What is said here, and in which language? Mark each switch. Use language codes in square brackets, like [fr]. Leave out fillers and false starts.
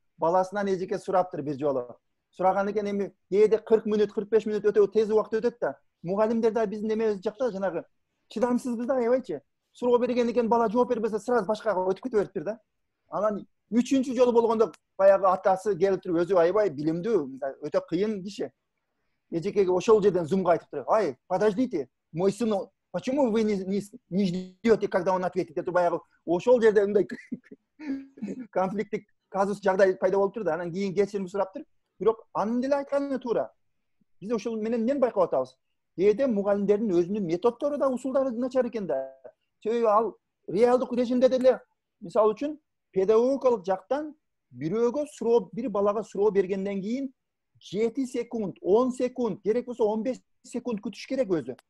[ky] Баласынан эжеке сураптыр бир жолу. Сураган экен, эми кээде 40 мүнөт, 45 мүнөт өтө тез убакыт өтөт да. Мугалимдер да биздин эмебиз жакта жанагы чыдамсызбыз да, аябайчы. Суроо берген экен, бала жооп бербесе, сразу башкага өтүп кете бериптир да. Анан 3-чү жолу болгондо баягы атасы келип туруп, өзү аябай билимдүү, өтө кыйын киши. Эжекеге ошол жерден зумга айтып туруп: [ru] "Ай, подождите, мой сын, почему вы не ждете, когда он ответит?" [ky] деп баягы ошол жерде мындай конфликттик казус жагдай пайда болуптур да. Анан кийин кечирим сураптыр. Бирок анын деле айтканы туура. Биз ошол менен эмнени байкап атабыз? Кээде мугалимдердин өзүнүн методдору да, усулдары начар экен да. Себеби ал реалдык режимде деле, мисалы үчүн, педагогикалык жактан бир балага суроо бергенден кийин 7 секунд, 10 секунд, керек болсо 15 секунд күтүш керек өзү.